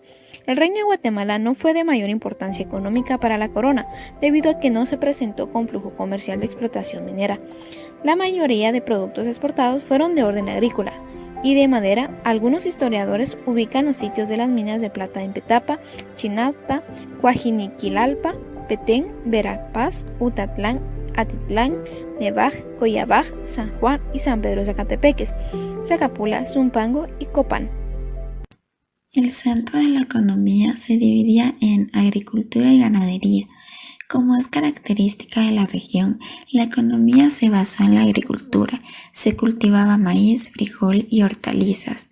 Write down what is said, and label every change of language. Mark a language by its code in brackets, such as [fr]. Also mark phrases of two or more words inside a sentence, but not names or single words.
[es] El Reino de Guatemala no fue de mayor importancia económica para la corona, debido a que no se presentó con flujo comercial de explotación minera. La mayoría de productos exportados fueron de orden agrícola y de madera. Algunos historiadores ubican los sitios de las minas de plata en Petapa, Chinauta, Coajiniquilalpa, Petén, Verapaz, Utatlán, Atitlán, Nevaj, Coyabaj, San Juan y San Pedro Zacatepeques, Zacapula, Zumpango y Copán. El centro de la economía se dividía en agricultura y ganadería. Como es característica de la región, la economía se basó en la agricultura. Se cultivaba maíz, frijol y hortalizas.